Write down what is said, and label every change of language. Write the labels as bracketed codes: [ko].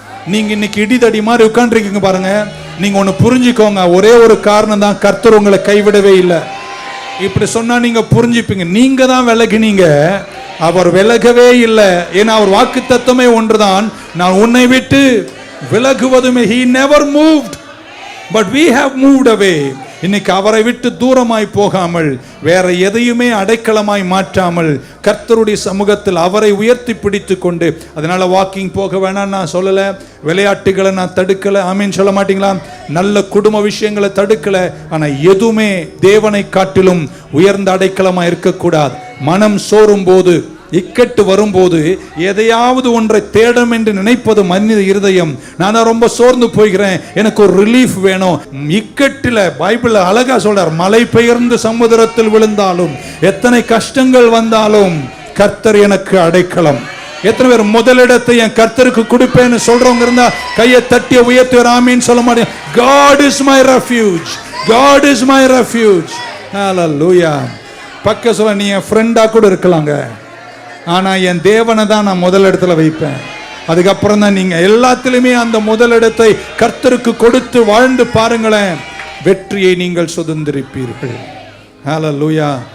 [ta] நீங்க இன்னைக்கு இடிதடி மாதிரி உட்கார்ந்துருக்கீங்க பாருங்க. நீங்க ஒண்ணு புரிஞ்சுக்கோங்க, ஒரே ஒரு காரணம் தான், கர்த்தர் உங்களை கைவிடவே இல்லை. இப்படி சொன்னா நீங்க புரிஞ்சுப்பீங்க. நீங்க தான் விலகினீங்க, அவர் விலகவே இல்லை. ஏன்னா அவர் வாக்குத்தத்தமே ஒன்றுதான், நான் உன்னை விட்டு விலகுவதுமே. [en] He never moved, but we have moved away. [ta] இன்னைக்கு அவரை விட்டு தூரமாய் போகாமல், வேற எதையுமே அடைக்கலமாய் மாற்றாமல், கர்த்தருடைய சமூகத்தில் அவரை உயர்த்தி பிடித்து கொண்டு, அதனால வாக்கிங் போக வேணாம் நான் சொல்லல, விளையாட்டுகளை நான் தடுக்கல, ஆமீன் சொல்ல மாட்டீங்களா? நல்ல குடும்ப விஷயங்களை தடுக்கல. ஆனா எதுவுமே தேவனை காட்டிலும் உயர்ந்த அடைக்கலமா இருக்கக்கூடாது. மனம் சோரும் போது, இக்கட்டு வரும்போது, எதையாவது ஒன்றை தேடும் என்று நினைப்பது மனித இருதயம். நான் ரொம்ப சோர்ந்து போகிறேன், எனக்கு ஒரு ரிலீஃப் வேணும். இக்கட்டில் பைபிள் அழகா சொல்றார், மழை பெயர்ந்து சமுதிரத்தில் விழுந்தாலும், எத்தனை கஷ்டங்கள் வந்தாலும் கர்த்தர் எனக்கு அடைக்கலம். எத்தனை பேர் முதலிடத்தை என் கர்த்தருக்கு கொடுப்பேன்னு சொல்றவங்க இருந்தா கையை தட்டி உயர்த்தி ஆமீன் சொல்ல மாட்டேன். [en] God is my refuge, God is my refuge. Hallelujah. [ta] பக்க சொல்ல, நீ என் ஃப்ரெண்டா கூட இருக்கலாங்க, ஆனா என் தேவனை தான் நான் முதலிடத்துல வைப்பேன். அதுக்கப்புறம் தான் நீங்க எல்லாத்திலுமே அந்த முதலிடத்தை கர்த்தருக்கு கொடுத்து வாழ்ந்து பாருங்களேன், வெற்றியை நீங்கள் சுதந்திரிப்பீர்கள். ஹல்லேலூயா.